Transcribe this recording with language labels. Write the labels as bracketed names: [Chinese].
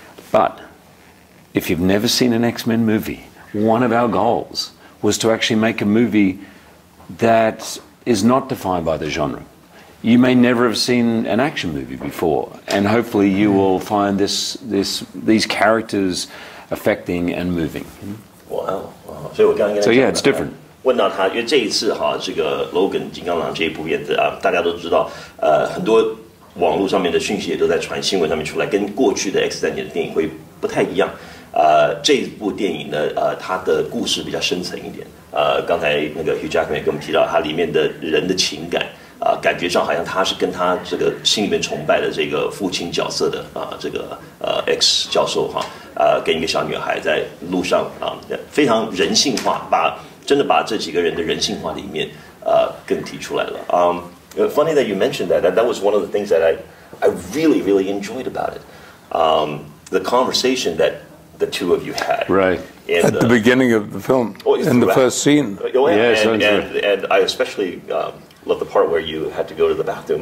[English] But if you've never seen an X-Men movie, one of our goals was to actually make a movie that is not defined by the genre. You may never have seen an action movie before, and hopefully you will find these characters affecting and moving. [Chinese] Wow, 所以我刚刚 [English] So yeah, it's different. [Chinese] 问到他，因为这一次哈，这个 Logan 金刚狼这一部片子啊，大家都知道，很多网络上面的讯息也都在传，新闻上面出来，跟过去的 X 战警的电影会不太一样。这一部电影呢，它的故事比较深层一点。刚才那个 Hugh Jackman 也跟我们提到，它里面的人的情感。感觉上好像他是跟他这个心里面崇拜的这个父亲角色的这个X 教授哈，跟一个小女孩在路上非常人性化，真的把这几个人的人性化的一面更提出来了。 [English] Funny that you mentioned that. That was one of the things that I really really enjoyed about it. The conversation that the two of you had. Right. At the beginning of the film, in the first scene. Oh, yeah, yes, and I especially love the part where you had to go to the bathroom.